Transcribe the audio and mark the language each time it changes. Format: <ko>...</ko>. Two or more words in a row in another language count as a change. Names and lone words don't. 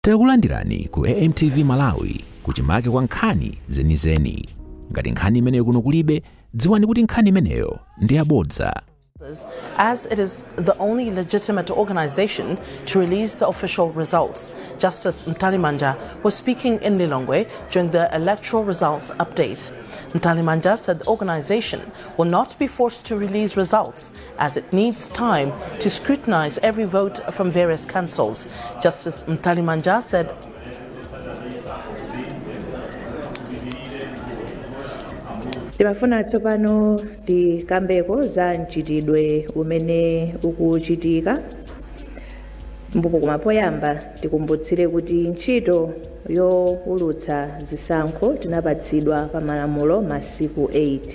<ny>Takulandirani ku AMTV Malawi kuchimake kwa nkhani zenizeni. Ngati nkhani imeneyo kuno kulibe, dziwani kuti nkhani imeneyo ndi yabodza.</ny> <en>As it is the only legitimate organization to release the official results. Justice Mtalimanja was speaking in Lilongwe during the electoral results update. Mtalimanja said the organization will not be forced to release results as it needs time to scrutinize every vote from various councils. Justice Mtalimanja said</en> <ny>timafuna tsopano tikambeko za mchitidwe umene ukuchitika mbuku kumapoyamba tikumbutsire kuti ntchito youlutsa zisankho tinapatsidwa pa malamulo masiku 8.</ny>